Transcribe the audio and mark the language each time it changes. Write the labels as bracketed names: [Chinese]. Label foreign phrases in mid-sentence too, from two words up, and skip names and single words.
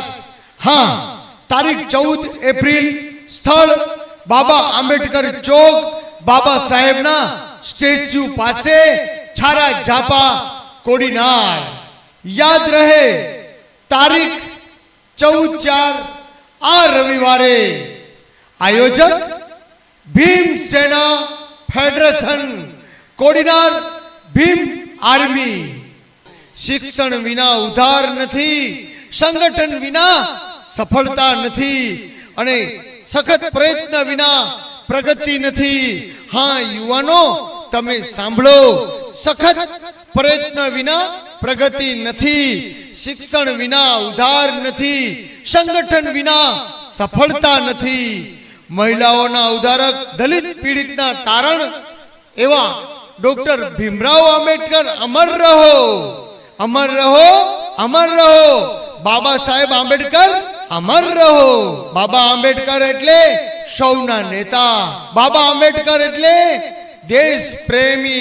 [Gujarati] હા, તારીખ 14 એપ્રિલ, સ્થળ બાબા આંબેડકર ચોક, બાબા સાહેબના સ્ટેચ્યુ પાસે, છારા ઝાપા, કોડીનાર। યાદ રહે, તારીખ 14/4 આ રવિવારે। આયોજક ભીમ સેના ફેડરેશન, કોડીનાર ભીમ આર્મી। શિક્ષણ વિના ઉધાર નથી, સંગઠન વિના સફળતા નથી, અને સખત પ્રયત્ન વિના પ્રગતિ નથી। હાં યુવાનો, તમે સાંભળો, સખત પ્રયત્ન વિના પ્રગતિ નથી, શિક્ષણ વિના ઉધાર નથી, સંગઠન વિના સફળતા નથી। મહિલાઓના ઉદારક, દલિત પીડિતના તારણ એવા ડૉક્ટર ભીમરાવ આંબેડકર અમર રહો, અમર રહો, અમર રહો, अमर रहो, अमर रहो। બાબા સાહેબ આંબેડકર અમર રહો। બાબા આંબેડકર એટલે સૌના નેતા। બાબા આંબેડકર એટલે દેશ પ્રેમી।